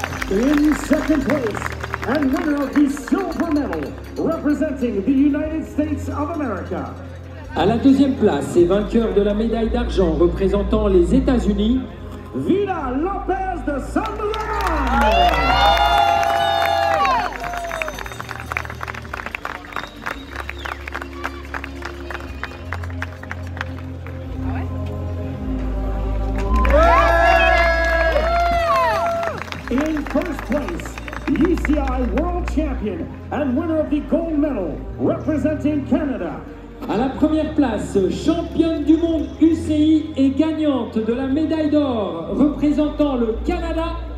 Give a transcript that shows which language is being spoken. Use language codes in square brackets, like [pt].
[en] In second place, and winner of the silver medal, representing the United States of America. [fr] À la deuxième place et vainqueur de la médaille d'argent représentant les États-Unis, Vida Lopez de San Ramon. [en] In first place, UCI World Champion and winner of the gold medal, representing Canada. [fr] À la première place, championne du monde UCI et gagnante de la médaille d'or représentant le Canada,